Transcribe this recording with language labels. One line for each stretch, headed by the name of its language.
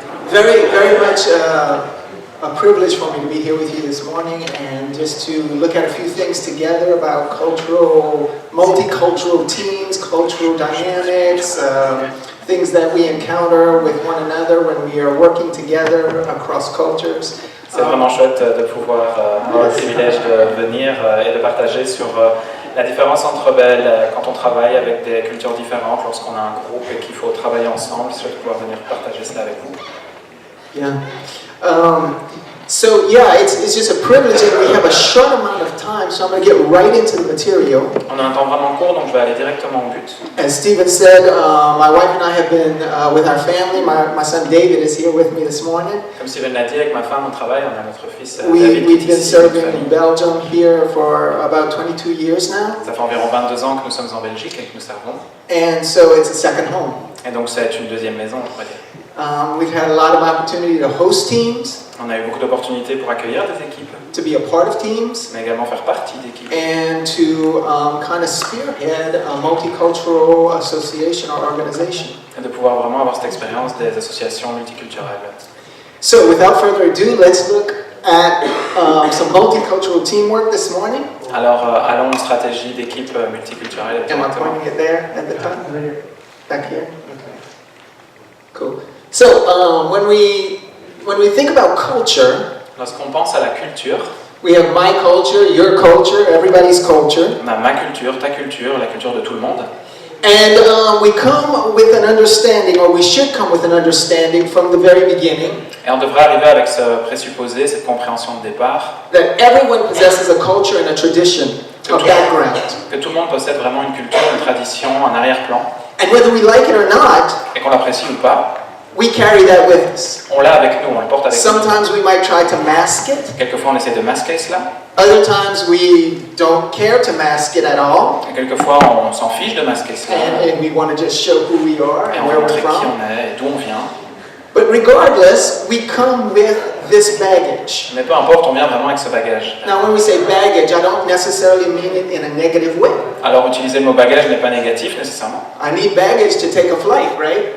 English: Very much a privilege for me to be here with you this morning and just to look at a few things together about multicultural teams, cultural dynamics, things that we encounter with one another when we are working together across cultures.
French: C'est vraiment chouette de pouvoir avoir le privilège de venir et de partager sur la différence entre quand on travaille avec des cultures différentes, lorsqu'on a un groupe et qu'il faut travailler ensemble. C'est chouette de pouvoir venir partager cela avec vous.
English: Yeah. It's just a privilege and we have a short amount of time, so I'm going to get right into the material.
French: On a un temps vraiment court, donc je vais aller directement au but.
English: As Stephen said, my wife and I have been with our family. My son David is here with me this morning.
French: Comme Steven l'a dit, avec ma femme on travaille, on a notre fils David.
English: We've been serving in Belgium here for about 22 years now.
French: Ça fait environ 22 ans que nous sommes en Belgique et que nous servons.
English: And so it's a second home.
French: Et donc c'est une deuxième maison, on pourrait dire.
English: We've had a lot of opportunity to host teams.
French: On a eu beaucoup d'opportunités pour accueillir des équipes.
English: To be a part of teams.
French: Mais également faire partie d'équipes.
English: And to kind of spearhead a multicultural association or organization.
French: Et de pouvoir vraiment avoir cette expérience des associations multiculturelles.
English: So without further ado, let's look at some multicultural teamwork this morning.
French: Alors allons aux stratégies d'équipe multiculturelle.
English: Am I pointing it there at the top? Back here? Okay. Cool. So when we think about culture,
French: lorsqu'on pense à la culture,
English: we have my culture, your culture, everybody's culture.
French: On a ma culture, ta culture, la culture de tout le monde.
English: And we come with an understanding, or we should come with an understanding from the very beginning.
French: Et on devrait arriver avec ce présupposé, cette compréhension de départ.
English: That everyone possesses a culture and a tradition, a background.
French: Que tout le monde possède vraiment une culture, une tradition, un arrière-plan.
English: And whether we like it or not,
French: et qu'on l'apprécie ou pas,
English: we carry that with us.
French: On l'a avec nous, on le porte avec nous.
English: Sometimes we might try to mask it.
French: Quelquefois on essaie de masquer cela.
English: Other times we don't care to mask it at all.
French: Et quelquefois on s'en fiche de masquer cela.
English: And we want to just show who we are and where we're from.
French: Qui on est et d'où on vient.
English: But regardless, we come with this baggage.
French: Mais peu importe, on vient vraiment avec ce bagage.
English: Now when we say baggage, I don't necessarily mean it in a negative way.
French: Alors utiliser le mot bagage n'est pas négatif nécessairement.
English: I need baggage to take a flight, right?